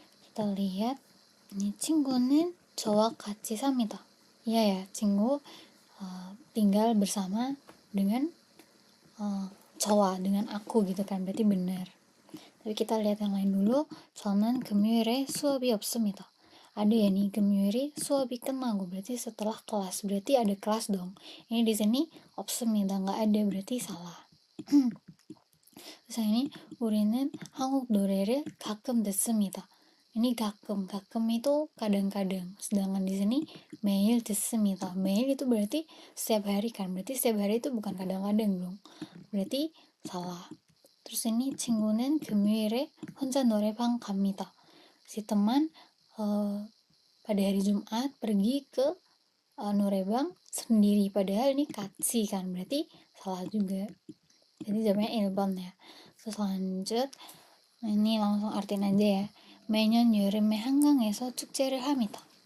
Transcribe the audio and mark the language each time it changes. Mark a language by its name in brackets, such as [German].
[Indonesian] Kita lihat ini [Korean] 친구는 저와 같이 삽니다. [Indonesian] Iya ya, 친구 tinggal bersama dengan 저와, dengan aku gitu kan, berarti benar. Tapi kita lihat yang lain dulu. [Korean] 저는 금요일에 수업이 없습니다. [Indonesian] ada ya nih, [Korean] 금요일에 수업이 끝나고 [Indonesian] berarti setelah kelas, berarti ada kelas dong. Ini di sini 없습니다, nggak ada, berarti salah. Terus ini [Korean] 우리는 한국 노래를 가끔 듣습니다. [Indonesian] ini gakem itu kadang-kadang, sedangkan di sini [Korean] 매일 듣습니다. [Indonesian] 매일 itu berarti setiap hari kan, berarti setiap hari itu bukan kadang-kadang dong, berarti salah. terus ini [Korean] 친구는 금요일에 혼자 노래방 갑니다. [Indonesian] si teman pada hari Jumat pergi ke norebang sendiri, padahal ini 같이 kan, berarti salah juga, jadi jawabnya 1번 ya. terus lanjut, ini langsung artiin aja ya. [Korean] 매년 여름에 한강에서 축제를 합니다.